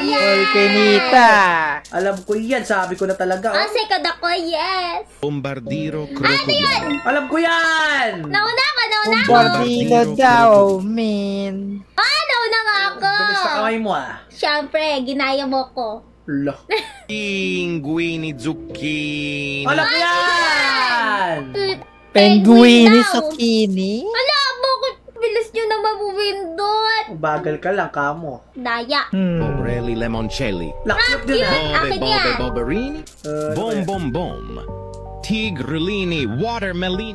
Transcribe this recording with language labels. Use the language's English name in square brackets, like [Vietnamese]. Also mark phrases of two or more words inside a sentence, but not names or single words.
[Filipino] Volcanita. Alam ko yan. Sabi ko na talaga. Ah, Oh. second ako, yes. Bombardiro Crocodile. Alam ko yan! Nauna ako. Bombardino daw, min. Nauna nga ako. Bilis sa kamay mo ah. Siyempre, ginaya mo ko. Lo. Pinguini Zucchini. Alam ko yan! Penguini daw. zucchini. Ala, bakit bilis nyo naman bumindot? Bagal ka lang, kamo. Daya. Bobrelli Lemoncelli. Lakyot din ah. Cute. Akin yan. Boberini. Bom Bom Bom. Tigrellini Watermelini.